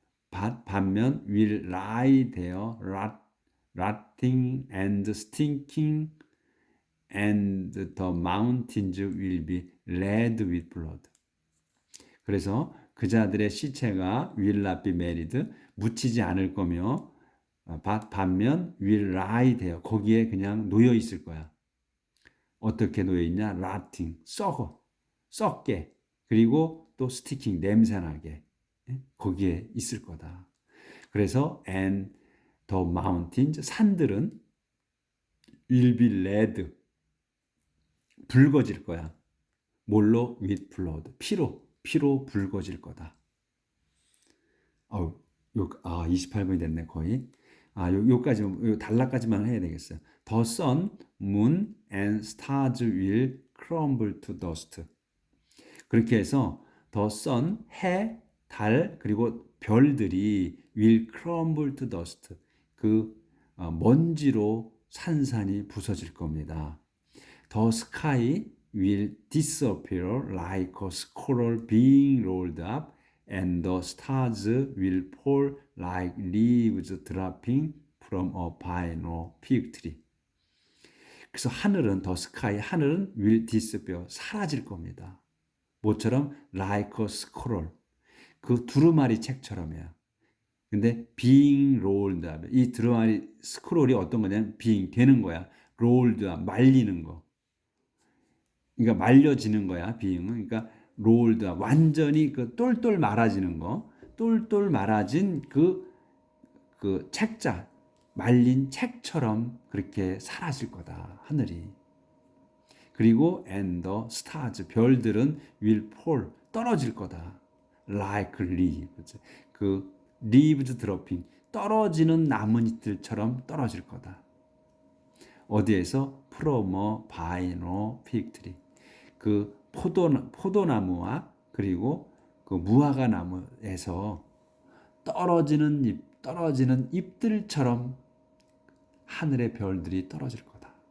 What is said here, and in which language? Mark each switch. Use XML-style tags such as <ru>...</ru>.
<ko>반면</ko> <en>will lie there rotting and stinking and the mountains will be red with blood.</en> <ko>그래서 그 자들의 시체가</ko> <en>will not be buried</en> <ko>묻히지 않을 거며 반면</ko> <en>will lie there</en> <ko>거기에 그냥 놓여 있을 거야. 어떻게 놓여 있냐? rotting 썩게 그리고 또 스티킹 냄새나게 거기에 있을 거다. 그래서</ko> <en>and the mountains</en> <ko>산들은</ko> <en>will be red</en> <ko>붉어질 거야. 뭘로?</ko> <en>with blood</en> <ko>피로 붉어질 거다. 28분이 됐네 거의. 요까지 단락까지만 해야 되겠어요.</ko> <en>The sun, moon and stars will crumble to dust. 그렇게 해서 the sun,</en> <ko>해, 달 그리고 별들이</ko> <en>will crumble to dust.</en> <ko>먼지로 산산이 부서질 겁니다.</ko> <en>The sky will disappear like a scroll being rolled up and the stars will fall like leaves dropping from a vine or fig tree.</en> <ko>그래서</ko> <en>the sky,</en> <ko>하늘은</ko> <en>will disappear,</en> <ko>사라질 겁니다. 뭐처럼?</ko> <en>like a scroll.</en> <ko>그 두루마리 책처럼이야. 근데</ko> <en>being rolled up.</en> <ko>이 두루마리 스크롤이 어떤 거냐면 being 되는 거야.</ko> <en>rolled up,</en> <ko>말리는 거. 그러니까 말려지는 거야, being은. 그러니까</ko> <en>rolled up,</en> <ko>완전히 똘똘 말아지는 거. 똘똘 말아진 그 책자, 말린 책처럼 그렇게 사라질 거다, 하늘이. 그리고</ko> <en>and the stars</en> <ko>별들은</ko> <en>will fall</en> <ko>떨어질 거다.</ko> <en>like leaves leaves dropping</en> <ko>떨어지는 나뭇잎들처럼 떨어질 거다. 어디에서?</ko> <en>from a vine or fig tree</en> <ko>포도나무와 그리고 무화과 나무에서 떨어지는 잎들처럼 하늘의 별들이 떨어질 거다.</ko>